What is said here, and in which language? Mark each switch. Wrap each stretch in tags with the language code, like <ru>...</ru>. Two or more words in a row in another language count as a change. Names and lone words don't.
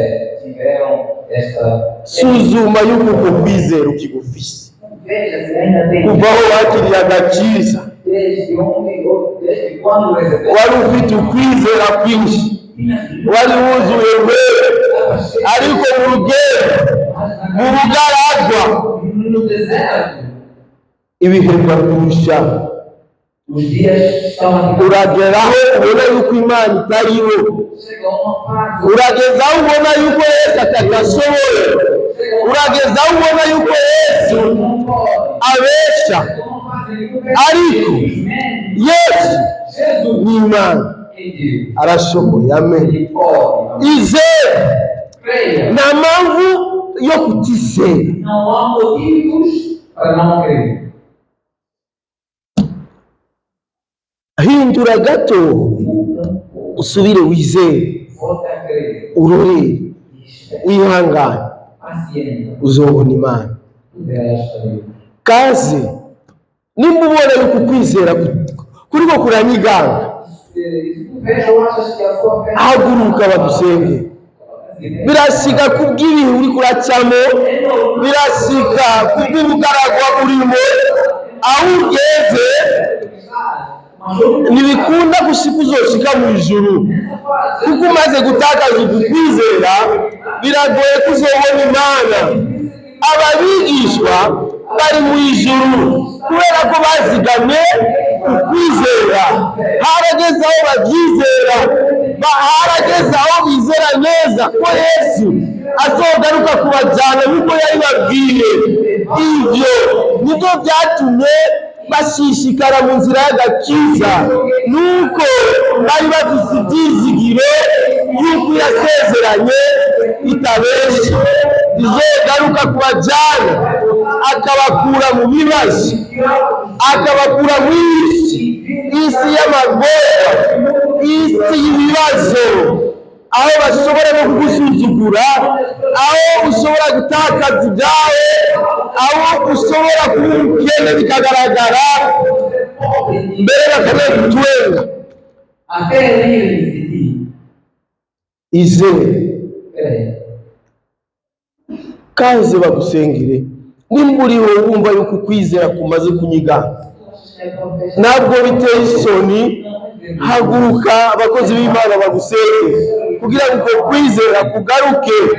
<rn>Suzuma yuko uko kwizera ukigufise, kuva aho wakiriye agakiza wari ufite ukwizera kwinshi, wari wuzuye mbere, ariko mu rugendo, mu bugaragwa, ibihe birakurusha,</rn> <pt>Os dias estão aqui.</pt> <rn>urageraho ubona yuko Imana itariho,</rn> <pt>Chega uma fase.</pt> <rn>uragezaho ubona yuko Yesu atagashoboye, uragezaho ubona yuko Yesu</rn> <pt>Não pode.</pt> <rn>abesha,</rn> <pt>Chega uma fase que o</pt> <rn>ariko Yesu Jesus ni Imana,</rn> <pt>é Deus.</pt> <rn>arashoboye. Amen.</rn> <pt>Ele pode.</pt> <rn>Izere,</rn> <pt>Creia.</pt> <rn>nta mpamvu yo kutizera.</rn> <pt>Não há motivos para não crer.</pt> <rn>Hindura gato</rn> <pt>Muda um pouco.</pt> <rn>usubire wizere,</rn> <pt>Volta a crer.</pt> <rn>urore,</rn> <pt>Espera.</pt> <rn>wihangane,</rn> <pt>Paciência.</pt> <rn>uzobona Imana.</rn> <pt>Tu verás a Deus.</pt> <rn>Kaze nimba ubona yuko ukwizera kuriko kuranyiganga,</rn> <pt>Se tu vês ou achas que a sua fé</pt> <rn>haguruka badusenge. Birasika kubw'ibihe uriko uracamo, birasika kubw'ubugaragwa urimo, aho ugeze ntibikunda gushika uzoshika mu ijuru, kuko umaze gutakaza ukwizera biragoye ko uzobona Imana. Ababigishwa bari mu ijuru kubera ko bazigamye ukwizera, harageze aho babyizera, harageze aho bizera neza ko Yesu azogaruka kubajyana nk'uko yabibabwiye. Ibyo nibyo byatumye bashishikara mu nzira y'agakiza, nuko bari bafite ibyizigiro y'uko yasezeranye itabesha, izogaruka kubajyana akabakura mu bibazo, akabakura mu isi y'amagorwa, isi y'ibibazo, aho bashobora no kugusuzugura, aho ushobora gutakaza ibyawe, aho ushobora kuba umukene bikagaragara, mbere bakanagutwenga.</rn> <pt>até ele decidir.</pt> <rn>Izere,</rn> <pt>Creia.</pt> <rn>kaze bagusengere. Nimba uriho wumva yuko ukwizera kumaze kunyigana, ntabwo biteye isoni, haguruka abakozi b'Imana bagusenge kugira ngo uko kwizera kugaruke.</rn>